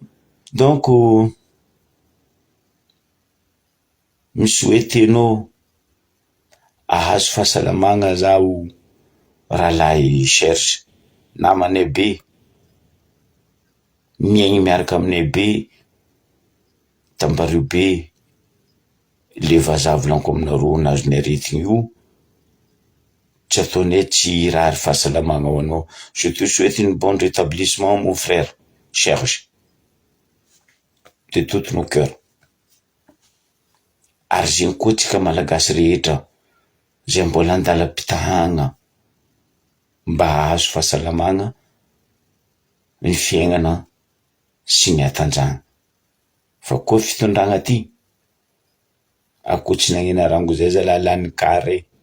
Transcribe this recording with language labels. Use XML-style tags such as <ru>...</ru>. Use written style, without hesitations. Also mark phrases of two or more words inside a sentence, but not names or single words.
<mg>Donc misuetenao ahazo fahasalamagna zaho rahalahy Serge, namanay be, miaigny miaraka aminay be, tambario be, le vazaha volaniko aminareo nazonay aretigny io, tsy ataonay tsy rary fahasalamagna ho anao.</mg> <fr>Je te souhaite une bonne rétablissement mon frère Serge, de tout nos cœurs.</fr> <mg>Ary zegny koa tsika malagasy rehetra zay mbola andalam-pitahagna mba hahazo fahasalamagna ny fiaignana sy ny hatanjahana. Fa koa fitondragna ty, akoatsy nagnena rango zay zala lany kare.</mg>